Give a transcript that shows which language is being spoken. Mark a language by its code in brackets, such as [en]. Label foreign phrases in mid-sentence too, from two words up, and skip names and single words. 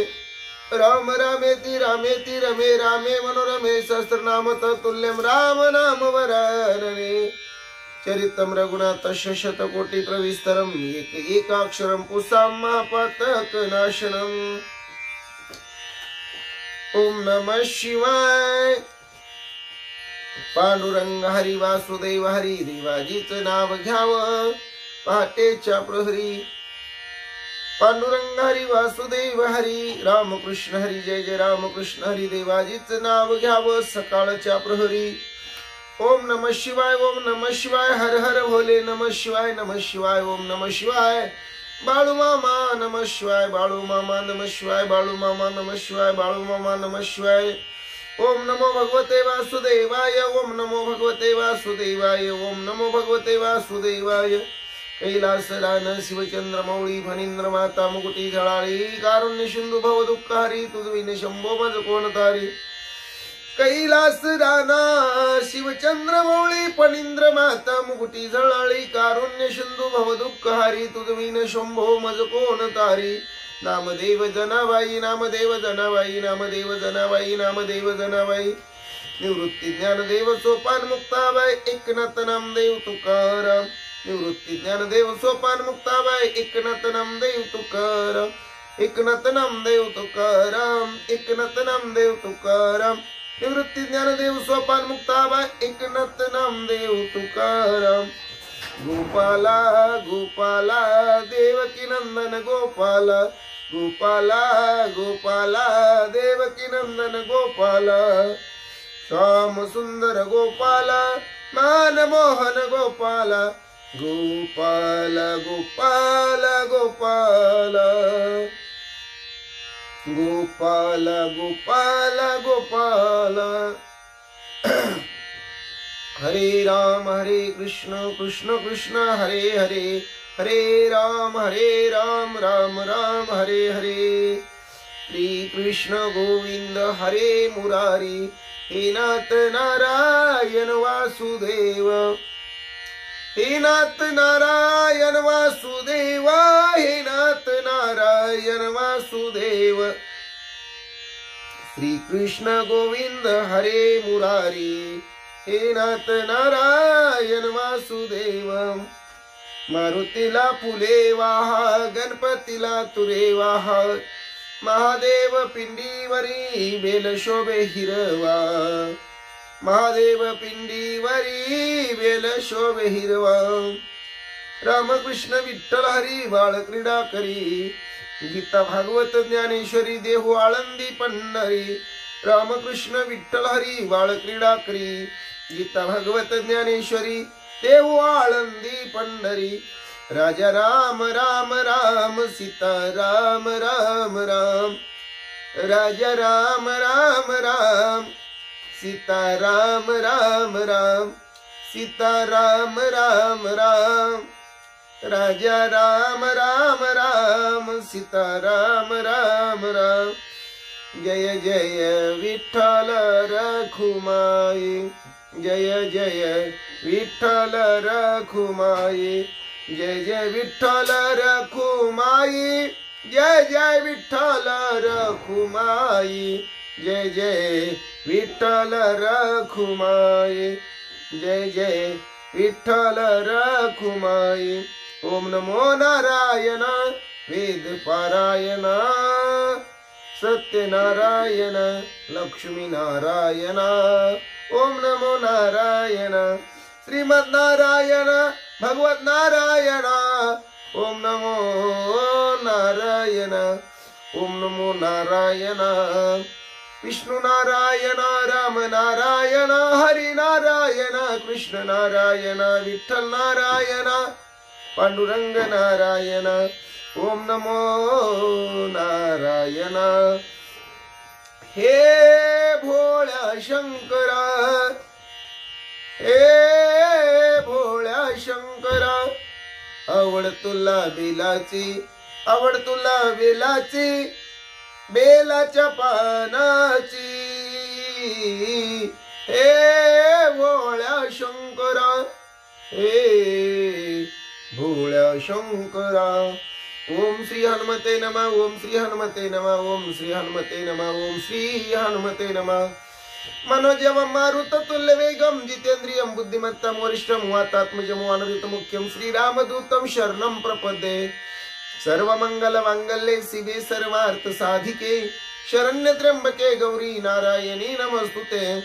[sa] राम रामेति रमे रामे मनोरमे सहस्रनाम तत्तुल्यं राम नाम वरानने। चरितम रघुनाथस्य शतकोटि प्रविस्तरम एकाक्षरम पुषं महापातकनाशनम। ओम नमः शिवाय। [mr] पांडुरंग हरी वासुदेव हरी देवाजीचं नाव घ्यावं पहाटेच्या प्रहरी। पांडुरंग हरी वासुदेव हरी रामकृष्ण हरी जय जय रामकृष्ण हरी देवाजीचं नाव घ्यावं सकाळच्या प्रहरी। [sa] ओम नमः शिवाय ओम नमः शिवाय हर हर भोले नमः शिवाय नमः शिवाय ओम नमः शिवाय। बाळू मामा नमः शिवाय बाळू मामा नमः शिवाय बाळू मामा नमः शिवाय बाळू मामा नमः शिवाय। ओम नमो भगवते वासुदेवाय ओम नमो भगवते वासुदेवाय ओम नमो भगवते वासुदेवाय। [mr] कैलास रान शिवचंद्र मौळी फणींद्र माता मुकुटी झळाळी कारुण्य सिंधू भव दुःख हरी तुझविन शंभो मज कोण तारी। कैलास राना शिवचंद्र मौळी फणींद्र माता मुकुटी झळाळी कारुण्य सिंधू भव दुःख हरी तुझविन शंभो मज कोण तारी। नामदेव जनाबाई नामदेव जनाबाई नामदेव जनाबाई नामदेव जनाबाई। निवृत्ती ज्ञानदेव सोपान मुक्ताबाई एकनाथ नामदेव तुकाराम। निवृत्ती ज्ञानदेव सोपान मुक्ताबाई एकनाथ नामदेव तुकाराम। एकनाथ नामदेव तुकाराम एकनाथ नामदेव तुकाराम। निवृत्ती ज्ञानदेव सोपान मुक्ताबाई एकनाथ नामदेव तुकाराम। गोपाला गोपाला देवकी नंदन गोपाला गोपाला गोपाला देवकी नंदन गोपाला। श्याम सुंदर गोपाला मानमोहन गोपाला गोपाला गोपाला गोपाला गोपाला गोपाला गोपाला। [sa] हरे राम कृष्ण कृष्ण हरे हरे हरे राम राम राम हरे हरे। श्री कृष्ण गोविंद हरे मुरारी हे नाथ नारायण वासुदेव। हे नाथ नारायण वासुदेव हे नाथ नारायण वासुदेव। श्री कृष्ण गोविंद हरे मुरारी हे नाथ नारायण वासुदेव। [mr] मारुतीला फुले वाहा गणपतीला तुरे वाहा महादेव पिंडीवरी बेल शोभे हिरवा, महादेव पिंडीवरी बेल शोभे हिरवा, रामकृष्ण विठ्ठल हरी बाळ क्रीडा करी, गीता भागवत ज्ञानेश्वरी देहू आळंदी पंढरी, रामकृष्ण विठ्ठल हरी बाळ क्रीडा करी, गीता भागवत ज्ञानेश्वरी देहू आळंदी पंढरी, राजा राम राम राम सीता राम राम राम, राजा राम राम राम सीता राम राम राम, सीता राम राम राम, राजा राम राम राम सीता राम राम राम, जय जय विठ्ठल रखुमाई, जय जय विठ्ठल रखुमाई, जय जय विठ्ठल रखुमाई, जय जय विठ्ठल रखुमाई, जय जय विठ्ठल रखुमाई, जय जय विठ्ठल रखुमाई, [sa] ओम नमो नारायण वेद पारायण, सत्यनारायण लक्ष्मी नारायण, ओम नमो नारायण श्रीमद नारायण भगवत नारायण, ओम नमो नारायण, ओम नमो नारायण, विष्णु नारायण राम नारायण हरि नारायण कृष्ण नारायण विठ्ठल नारायण पांडुरंग नारायण, ओम नमो नारायण, [mr] हे भोळ्या शंकरा, हे भोळ्या शंकरा, आवड तुला बेलाची, आवड तुला बेलाची, बेलाच्या पानाची, हे भोळ्या शंकरा, हे भोळ्या शंकरा, [sa] ओम श्री हनुमते नमः, ओम श्री हनुमते नमः, ओम श्री हनुमते नमः, ओम श्री हनुमते नमः, मनोजवं मारुततुल्य वेगं जितेन्द्रियं बुद्धिमत्तं वरिष्ठं वातात्मजं वानरयुतमुख्यं श्रीरामदूतं शरणं प्रपद्ये, सर्वमंगलमांगल्ये शिवे सर्वार्थ साधिके शरण्य त्र्यंबके गौरी नारायणी नमस्तुते,